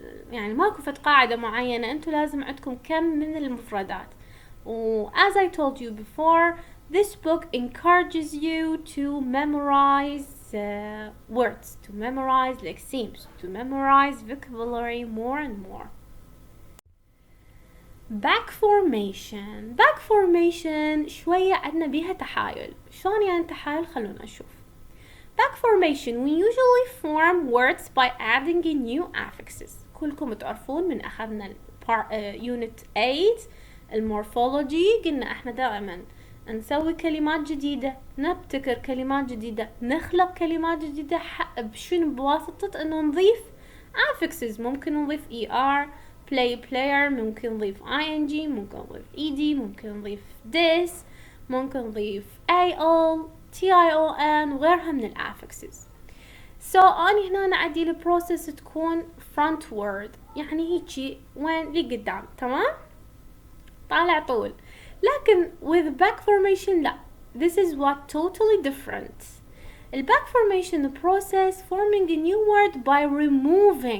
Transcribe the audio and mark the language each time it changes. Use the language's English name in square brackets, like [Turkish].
[Arabic] يعني ماكو فد قاعدة معينة انتو لازم عندكم كم من المفردات [English] as I told you before this book encourages you to memorize words, to memorize lexemes, to memorize vocabulary more and more. [Arabic] Backformation شوية عندنا بيها تحايل. شلون يعني تحايل؟ خلونا نشوف. [English] Backformation we usually form words by adding in new affixes. [Arabic] كلكم تعرفون من أخذنا unit 8 المورفولوجي قلنا احنا دائما نسوي كلمات جديدة، نبتكر كلمات جديدة، نخلق كلمات جديدة بشنو؟ بواسطة انه نضيف affixes. ممكن نضيف er player، ممكن نضيف ing، ممكن نضيف ed، ممكن نضيف this، ممكن نضيف al tion وغيرها من affixes. so اني هنا عندي البروسيس تكون frontward يعني هيجي وين لقدام، تمام؟ طالع طول. [English] لكن with backformation لا. This is what totally different. ال backformation process forming a new word by removing.